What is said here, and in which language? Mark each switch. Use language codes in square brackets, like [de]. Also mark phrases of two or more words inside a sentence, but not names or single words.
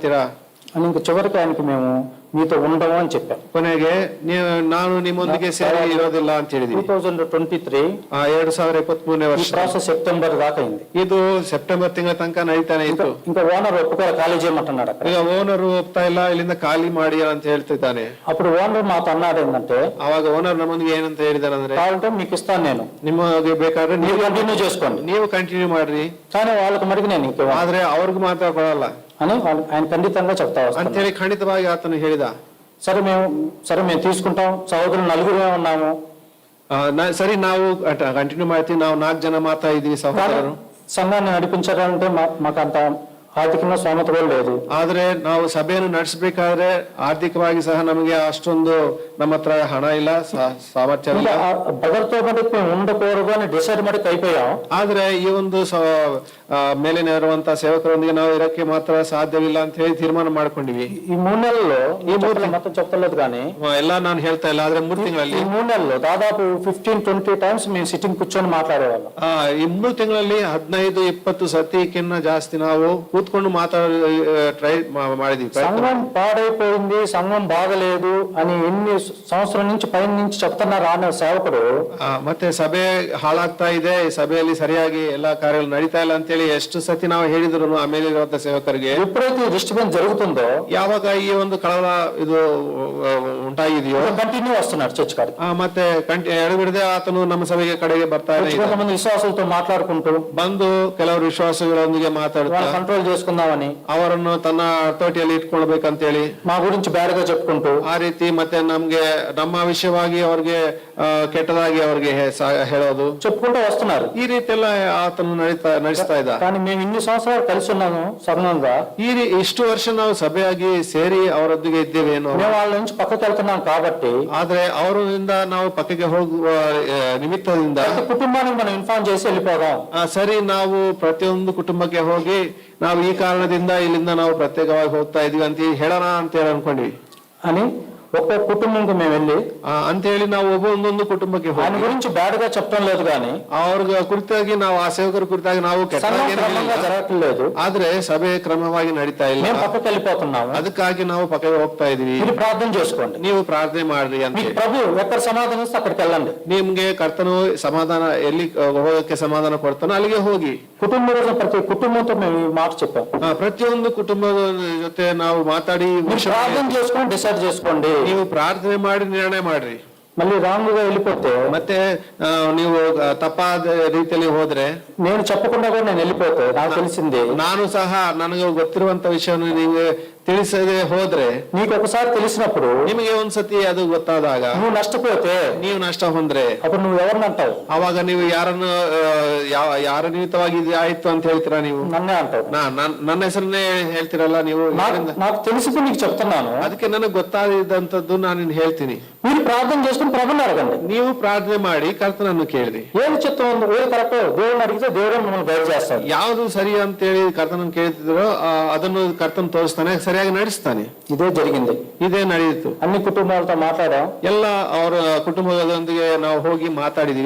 [te] అని ఇంక చివరికి ఆయనకి మేము మీతో ఉండము అని చెప్పాను. [kn] ಕೊನೆಗೆ ನಾನು ನಿಮ್ಮೊಂದಿಗೆ ಸೇರಿ ಇರೋದಿಲ್ಲ ಅಂತ ಹೇಳಿದೀನಿ. 2023 2023ನೇ [te] ఈ [kn] ವರ್ಷ [te] ప్రాసెస్ సెప్టెంబర్ దాకా అయింది. [kn] ಇದು ಸೆಪ್ಟೆಂಬರ್ ತಿಂಗಳ ತನಕ ನಡೀತಾನೆ ಇತ್ತು. [te] ఇంకా ఓనర్ ఒప్పుకోవాలి ఖాళీ చేయమంటున్నాడు అక్కడ. [kn] ಈಗ ಓನರ್ ಒಪ್ತಾ ಇಲ್ಲ, ಇಲ್ಲಿಂದ ಖಾಲಿ ಮಾಡಿ ಅಂತ ಹೇಳ್ತಿದ್ದಾನೆ. [te] అప్పుడు ఓనర్ మాతో అన్నాడు ఏంటంటే, [kn] ಅವಾಗ ಓನರ್ ನಮ್ಮೊಂದಿಗೆ ಏನಂತ ಹೇಳಿದಾರಂದ್ರೆ, [te] కావాలంటే మీకు ఇస్తాను నేను, [kn] ನಿಮಗೆ ಬೇಕಾದ್ರೆ [te] మీరు [kn] ನೀವು [te] కంటిన్యూ చేసుకోండి, [kn] ನೀವು కంటిన్యూ ಮಾಡ್ರಿ, [te] కానీ వాళ్ళకి మటుకు నేను ఇంకే [kn] ಆದ್ರೆ ಅವ್ರಿಗೆ ಮಾತ್ರ ಕೊಡಲ್ಲ [te] అని ఆయన ఖండితంగా చెప్తా వస్తాను [kn] ಅಂತೇಳಿ ಖಂಡಿತವಾಗಿ ಆತನು ಹೇಳಿದ. [te] సరే మేము తీసుకుంటాం, సహోదరులు నలుగురే ఉన్నాము, [kn] ಸರಿ ನಾವು ಕಂಟಿನ್ಯೂ ಮಾಡ್ತೀವಿ, ನಾವು 4 ಜನ ಮಾತ್ರ ಇದೀವಿ ಸಹೋದರರು. [te] సంఘాన్ని నడిపించాలంటే మాకు అంత ఆర్థికంగా స్తోమత కూడా లేదు. [kn] ಆದ್ರೆ ನಾವು ಸಭೆಯನ್ನು ನಡೆಸಬೇಕಾದ್ರೆ ಆರ್ಥಿಕವಾಗಿ ಸಹ ನಮಗೆ ಅಷ್ಟೊಂದು ನಮ್ಮ ಹತ್ರ ಹಣ ಇಲ್ಲ, ಸಾಮರ್ಥ್ಯ ಇಲ್ಲ. [te] బదర్తో మటుకు మేము ఉండకూడదు అని డిసైడ్ మటుకు అయిపోయాం. [kn] ಆದ್ರೆ ಈ ಒಂದು ಮೇಲಿನ ಇರುವಂತಹ ಸೇವಕರೊಂದಿಗೆ ನಾವು ಇರಕ್ಕೆ ಮಾತ್ರ ಸಾಧ್ಯವಿಲ್ಲ ಅಂತ ಹೇಳಿ ತೀರ್ಮಾನ ಮಾಡ್ಕೊಂಡಿವಿ. [te] ఈ 3 నెలల్లో ఈ మొత్తం చెప్తలేదు కానీ [kn] ಎಲ್ಲ ನಾನು ಹೇಳ್ತಾ ಇಲ್ಲ, ಆದ್ರೆ 3 ತಿಂಗಳಲ್ಲಿ [te] ఈ 3 నెలల్లో దాదాపు 15-20 టైమ్స్ మేము సిట్టింగ్ కూర్చొని మాట్లాడేవాళ్ళం. [kn] ಈ 3 ತಿಂಗಳಲ್ಲಿ 15-20 ಸತಿಕ್ಕಿಂತ ಜಾಸ್ತಿ ನಾವು ಕೂತ್ಕೊಂಡು ಟ್ರೈ ಮಾಡಿದ್ವಿ. [te] సంఘం పాడైపోయింది, సంఘం బాగలేదు అని ఎన్ని సంవత్సరం నుంచి పైన నుంచి చెప్తున్నారు ఆ సేవకుడు. [kn] ಮತ್ತೆ ಸಭೆ ಹಾಳಾಗ್ತಾ ಇದೆ, ಸಭೆಯಲ್ಲಿ ಸರಿಯಾಗಿ ಎಲ್ಲಾ ಕಾರ್ಯಗಳು ನಡೀತಾ ಇಲ್ಲ ಅಂತೇಳಿ ಎಷ್ಟು ಸತಿ ನಾವು ಹೇಳಿದ್ರು ಆಮೇಲೆ ಇರುವಂತ ಸೇವಕರಿಗೆ. [te] ఎప్పుడైతే డిస్టర్బెన్స్ జరుగుతుందో, [kn] ಯಾವಾಗ ಈ ಒಂದು ಕಳವಳ ಇದು ಉಂಟಾಗಿದೆಯೋ, [te] కంటిన్యూ వస్తున్నాడు చర్చ్ కాడికి. [kn] ಮತ್ತೆ ಎಡಬಿಡದೆ ಆತನು ನಮ್ಮ ಸಭೆಗೆ ಕಡೆಗೆ ಬರ್ತಾ ಇದೆ. [te] కొంతమంది విశ్వాసులతో మాట్లాడుకుంటూ [kn] ಬಂದು ಕೆಲವರು ವಿಶ್ವಾಸಗಳೊಂದಿಗೆ ಮಾತಾಡ್ತಾ [te] కంట్రోల్ చేసుకుందామని, [kn] ಅವರನ್ನು ತನ್ನ ಹತೋಟಿಯಲ್ಲಿ ಇಟ್ಕೊಳ್ಬೇಕಂತೇಳಿ [te] మా గురించి బ్యాడ్ గా చెప్పుకుంటూ [kn] ಆ ರೀತಿ ಮತ್ತೆ ನಮ್ಮ ವಿಷಯವಾಗಿ ಅವ್ರಿಗೆ ಕೆಟ್ಟದಾಗಿ ಅವ್ರಿಗೆ ಹೇಳೋದು [te] చెప్పుకుంటూ వస్తున్నారు. [kn] ಈ ರೀತಿ ಎಲ್ಲ ಆತನು ನಡೆಸ್ತಾ ಇದ್ದ. [te] కానీ మేము ఇన్ని సంవత్సరాలు కలిసి ఉన్నాము సంఘంగా, [kn] ಇಷ್ಟು ವರ್ಷ ನಾವು ಸಭೆಯಾಗಿ ಸೇರಿ ಅವರೊಂದಿಗೆ ಇದ್ದೇವೆ ಏನೋ, [te] మేము వాళ్ళ నుంచి పక్కకి వెళ్తున్నాం కాబట్టి, [kn] ಆದ್ರೆ ಅವರಿಂದ ನಾವು ಪಕ್ಕಕ್ಕೆ ಹೋಗುವ ನಿಮಿತ್ತದಿಂದ [te] కుటుంబానికి మనం ఇన్ఫార్మ్ చేసి వెళ్ళిపోదాం. [kn] ಸರಿ, ನಾವು ಪ್ರತಿಯೊಂದು ಕುಟುಂಬಕ್ಕೆ ಹೋಗಿ ನಾವು ಈ ಕಾರಣದಿಂದ ಇಲ್ಲಿಂದ ನಾವು ಪ್ರತ್ಯೇಕವಾಗಿ ಹೋಗ್ತಾ ಇದೀವಿ ಅಂತ ಹೇಳೋಣ ಅಂತ ಹೇಳಿ ಅನ್ಕೊಂಡ್ವಿ [te] అని ఒక్కొక్క కుటుంబంకి మేము వెళ్ళి [kn] ಅಂತ ಹೇಳಿ ನಾವು ಒಂದೊಂದು ಕುಟುಂಬಕ್ಕೆ [te] ఆయన గురించి బ్యాడ్ గా చెప్పడం లేదు, కానీ [kn] ಅವ್ರ ಕುರಿತಾಗಿ ನಾವು ಆ ಸೇವಕರ ಕುರಿತಾಗಿ ನಾವು [te] జరగట్లేదు, [kn] ಆದ್ರೆ ಸಭೆ ಕ್ರಮವಾಗಿ ನಡೀತಾ ಇಲ್ಲ, [te] మేము పక్కకి వెళ్ళిపోతున్నాము. [kn] ಅದಕ್ಕಾಗಿ ನಾವು ಪಕ್ಕಕ್ಕೆ ಹೋಗ್ತಾ ಇದೀವಿ, [te] మీరు ప్రార్థన చేసుకోండి, [kn] ನೀವು ಪ್ರಾರ್ಥನೆ ಮಾಡ್ರಿ ಅಂತ. [te] మీకు ప్రభు ఎక్కడ సమాధానం ఇస్తే అక్కడికి వెళ్ళండి. [kn] ನಿಮ್ಗೆ ಕರ್ತನು ಸಮಾಧಾನ ಎಲ್ಲಿ ಹೋಗಕ್ಕೆ ಸಮಾಧಾನ ಕೊಡ್ತಾನೋ ಅಲ್ಲಿಗೆ ಹೋಗಿ. [te] కుటుంబంలో ప్రతి కుటుంబంతో మేము ఈ మాట చెప్పాం. [kn] ಪ್ರತಿಯೊಂದು ಕುಟುಂಬದ ಜೊತೆ ನಾವು ಮಾತಾಡಿ [te] ప్రార్థన చేసుకొని డిసైడ్ చేసుకోండి. [kn] ನೀವು ಪ್ರಾರ್ಥನೆ ಮಾಡಿ ನಿರ್ಣಯ ಮಾಡ್ರಿ. [te] మళ్ళీ రాంగ్ గా వెళ్ళిపోతే, [kn] ಮತ್ತೆ ನೀವು ತಪ್ಪಾದ ರೀತಿಯಲ್ಲಿ ಹೋದ್ರೆ, [te] నేను చెప్పకుండా కూడా నేను వెళ్ళిపోతే నాకు తెలిసింది, [kn] ನಾನು ಸಹ ನನಗೆ ಗೊತ್ತಿರುವಂತ ವಿಷಯವನ್ನು ನೀವು ತಿಳಿಸದೆ ಹೋದ್ರೆ, [te] నీకు ఒకసారి తెలిసినప్పుడు [kn] ನಿಮಗೆ ಒಂದ್ಸತಿ ಅದು ಗೊತ್ತಾದಾಗ [te] నువ్వు నష్టపోతే [kn] ನೀವು ನಷ್ಟ ಹೊಂದ್ರೆ [te] అప్పుడు నువ్వు ఎవరిని అంటావు? [kn] ಅವಾಗ ನೀವು ಯಾರನ್ನು ಯಾರ ನಿಮಿತ್ತವಾಗಿ ಇದು ಆಯ್ತು ಅಂತ ಹೇಳ್ತೀರಾ? ನೀವು [te] నన్నే అంటావు. [kn] ನನ್ನ ಹೆಸರನ್ನೇ ಹೇಳ್ತೀರಲ್ಲ ನೀವು. [te] నాకు తెలిసింది నీకు చెప్తున్నాను. [kn] ಅದಕ್ಕೆ ನನಗೆ ಗೊತ್ತಾದಂತದ್ದು ನಾನು ಹೇಳ್ತೀನಿ. [te] మీరు ప్రార్థన చేసుకుని ప్రభుని అడగండి. [kn] ನೀವು ಪ್ರಾರ್ಥನೆ ಮಾಡಿ ಕರ್ತನನ್ನು ಕೇಳಿರಿ. [te] ఏది చిత్తం ఉందో, ఏది కరెక్ట్ దేవుడిని అడిగితే దేవుడు మిమ్మల్ని గైడ్ చేస్తాడు. [kn] ಯಾವುದು ಸರಿ ಅಂತೇಳಿ ಕರ್ತನನ್ನು ಕೇಳ್ತಿದ್ರೋ ಅದನ್ನು ಕರ್ತನ್ ತೋರಿಸ್ತಾನೆ, ಸರಿಯಾಗಿ ನಡೆಸ್ತಾನೆ. [te] ఇదే జరిగింది, [kn] ಇದೇ ನಡೆಯಿತು. [te] అన్ని కుటుంబాలతో మాట్లాడాం. [kn] ಎಲ್ಲ ಅವರ ಕುಟುಂಬದೊಂದಿಗೆ ನಾವು ಹೋಗಿ ಮಾತಾಡಿದೀವಿ.